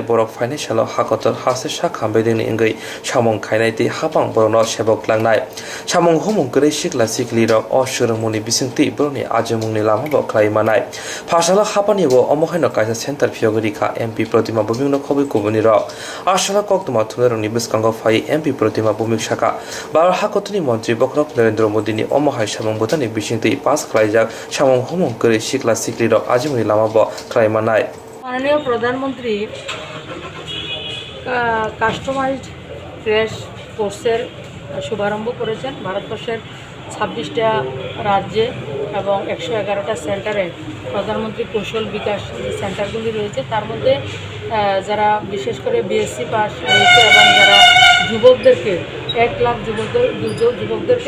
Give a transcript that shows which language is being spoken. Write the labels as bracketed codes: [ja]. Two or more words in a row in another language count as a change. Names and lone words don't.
[trk] borok financial hakotor hase sa khambedini engkai samong khainai ti hapang borokno sebok langnai samong humong grei sikla sikli rok Swrangmuni bisingti broni ajamungni lama bo klaimanai phasala hapani bo omohaino kaisa center phiogorika MP Koktwma bumingno khobi kubuni ro asala Koktwma thunaroni biskango phai MP Koktwma bumik saka Bawar hakotoni Montri Bokhorok Narendra Modi ni omohai samong butani bisingti pass khlaijak samong homong kore sikla sikli ro ajamungni lama bo klaimanai [bn] মাননীয় প্রধানমন্ত্রী [en] customized crash [bn] কোর্সের শুভারম্ভ করেছেন ভারতবর্ষের 26টা রাজ্যে এবং 111টা সেন্টারে প্রধানমন্ত্রী কৌশল বিকাশ যে সেন্টারগুলি রয়েছে তার মধ্যে যারা বিশেষ করে [en] BSc pass [bn] রয়েছে এবং যারা যুবকদেরকে 1 লাখ যুবকদেরকে